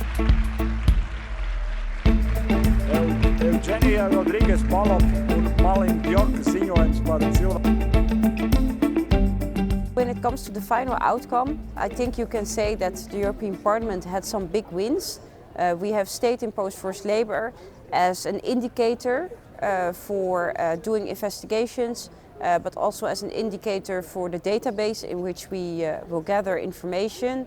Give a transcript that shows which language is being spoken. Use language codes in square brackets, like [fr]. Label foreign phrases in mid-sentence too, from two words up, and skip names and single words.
[lv] Eugenija Rodrīgas Palop un Malin Bjorka ziņojums par cilvēku. [en] When it comes to the final outcome, I think you can say that the European Parliament had some big wins. We have state-imposed forced labor as an indicator for doing investigations, but also as an indicator for the database in which we will gather information.